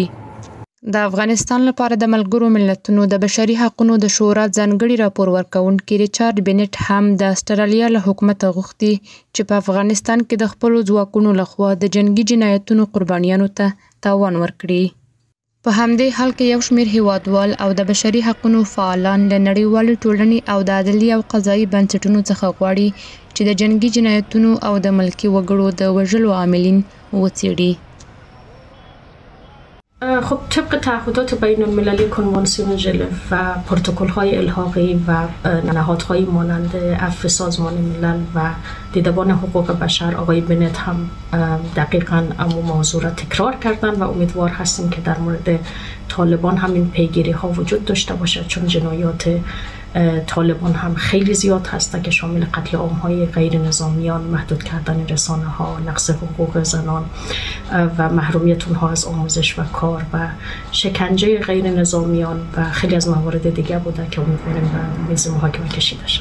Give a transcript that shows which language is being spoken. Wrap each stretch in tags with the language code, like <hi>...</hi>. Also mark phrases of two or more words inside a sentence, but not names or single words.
<ps>د افغانستان لپاره د ملګرو ملتونو د بشري حقونو د شورا ځانګړي راپور ورکوونکي ریچارډ بنټ هم د استرالیا له حکومته غوښتي چې په افغانستان کې د خپلو ځواکونو لخوا د جنگي جنایتونو قربانیانو ته تاوان ورکړي. په همدې حال کې یو شمېر هیوادوال او د بشري حقونو فعالان له نړیوالې ټولنې او د عدلي او قضایي بنسټونو څخه غواړي چې د جنگي جنایتونو او د ملکي وګړو د وژلو عاملین وڅېړي.</ps> <fa>خب طبق تعهدات بین المللی کنوانسیون ژنو و پروتکل‌های الحاقی و نهادهای مانند عفو سازمان ملل و دیدبان حقوق بشر آقای بنت هم دقیقاً امو موضوع را تکرار کردن و امیدوار هستیم که در مورد طالبان هم این پیگیری ها وجود داشته باشد، چون جنایات طالبان هم خیلی زیاد هست که شامل قتل عام‌های غیر نظامیان، محدود کردن رسانه‌ها، نقض حقوق زنان و محرومیت اونها از آموزش و کار و شکنجه غیر نظامیان و خیلی از موارد دیگه بوده که امیدواریم به میز محاکمه کشیده شد.</fa>